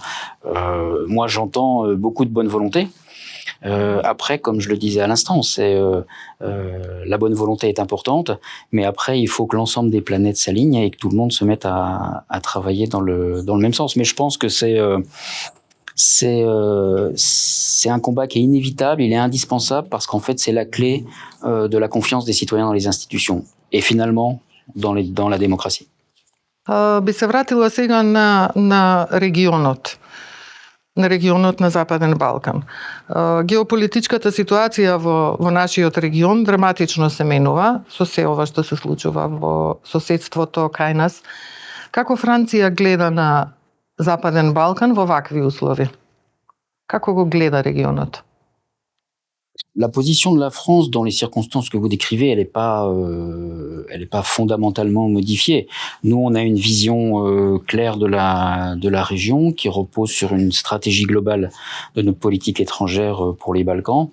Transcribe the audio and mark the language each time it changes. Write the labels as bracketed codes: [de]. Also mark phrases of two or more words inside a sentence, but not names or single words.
[fr] Moi, j'entends beaucoup de bonne volonté. Après, comme je le disais à l'instant, la bonne volonté est importante, mais après, il faut que l'ensemble des planètes s'alignent et que tout le monde se mette à travailler dans le même sens. Mais je pense que c'est un combat qui est inévitable, il est indispensable parce qu'en fait, c'est la clé de la confiance des citoyens dans les institutions et finalement dans la démocratie. [mk] Би се вратила сега на регионот на Западен Балкан. Геополитичката ситуација во нашиот регион драматично се менува со се ова што се случува во соседството кај нас. Како Франција гледа на Западен Балкан во вакви услови? Како го гледа регионот? [fr] La position de la France dans les circonstances que vous décrivez, elle est pas fondamentalement modifiée. Nous, on a une vision claire de la région qui repose sur une stratégie globale de notre politique étrangère pour les Balkans.